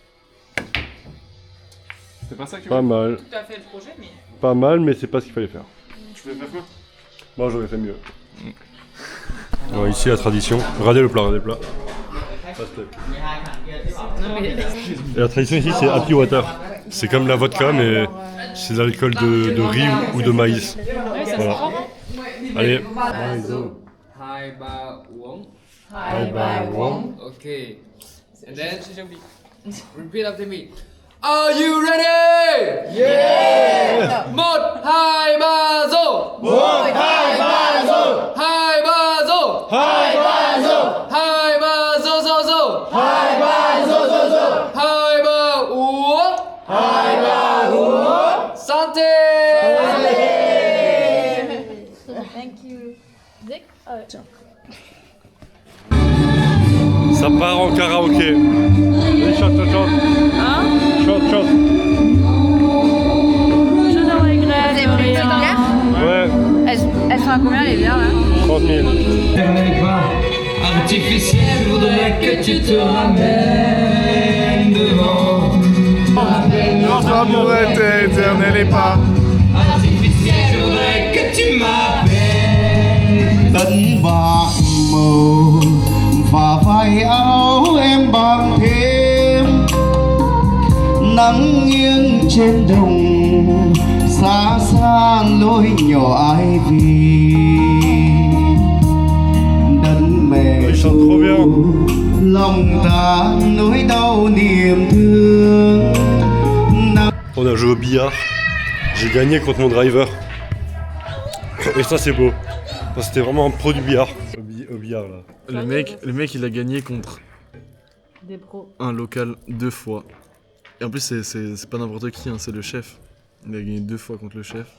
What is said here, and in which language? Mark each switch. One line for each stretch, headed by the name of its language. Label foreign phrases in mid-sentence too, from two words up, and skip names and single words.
French: C'était pas ça que tu Pas voulais. mal. Tout à fait le projet, mais. Pas mal, mais c'est pas ce qu'il fallait faire. Tu voulais faire quoi? Moi j'aurais fait mieux. Alors, ici la tradition. Regardez le plat, regardez le plat. Et la tradition ici c'est
English: happy water.
French: C'est comme la vodka mais c'est de l'alcool de riz ou de maïs. Ouais, ça Voilà. se prend, hein. Allez.
Vietnamese: Hai ba uống.
English: Bye bye. Okay. And then
French: J'ai oublié.
English: repeat after me. Are you ready? Yeah! 1, 2, 3. 1, 2, 3. 2, 3. 2, 3.
French: 2, 3. Santé!
English: Thank you.
French: Ça part en karaoké. Allez, chante, chante, chante. Hein? Chante, chante. Je ne regrette Vous avez pris une petite rien. bière? Ouais, Elles sont à combien les bières là? 30 000. Artificiel, voudrais que tu te ramènes devant. Notre amour était éternel et pas. Artificiel, voudrais que tu m'appelles.
Vietnamese: Tấn bạc màu và vai áo em bằng thêm nắng nghiêng trên đồng xa xa lối nhỏ ai vì đất mẹ
French: Ils chantent trop bien.
Vietnamese: lòng ta nỗi đau niềm thương.
French: On a joué au billard. J'ai gagné contre mon driver. Et ça c'est beau. Parce que c'était vraiment un pro du billard. Au billard là. Le mec, il a gagné contre Des pros. un local 2 fois. Et en plus, c'est pas n'importe qui, hein, c'est le chef. Il a gagné 2 fois contre le chef.